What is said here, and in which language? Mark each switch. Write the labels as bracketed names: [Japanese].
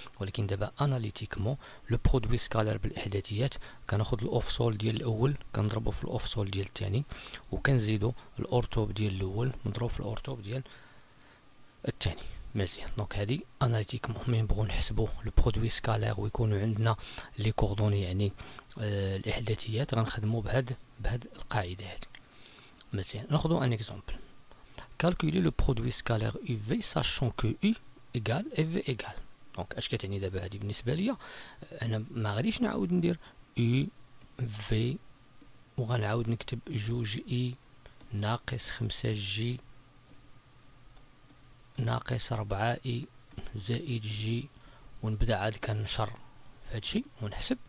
[Arabic] ولكن دابا اناليتيكمون لو برودوي سكالير بالاحداثيات كناخذ الاوف سول ديال الاول كنضربو في الاوف سول ديال الثاني، وكنزيدو الاورتوب ديال الاول مضروب في الاورتوب ديال الثاني. مزيان. دونك هادي اناليتيكمون ملي نبغيو نحسبو لو برودوي سكالير ويكونوا عندنا لي كوردوني يعني الاحداثيات غنخدمو بهاد القاعده هادي. مزيان. ناخذو ان اكزومبل. [French] calculer le produit scalaire UV sachant que U égale EV égale. [Arabic] دونك اش كتعني دابا هادي بالنسبه ليا؟ انا ما غاديش نعاود ندير U V وغنعاود نكتب جوج اي ناقص 5 جي ناقص 4 اي زائد جي ونبدا عاد كنشر في هادشي ونحسب.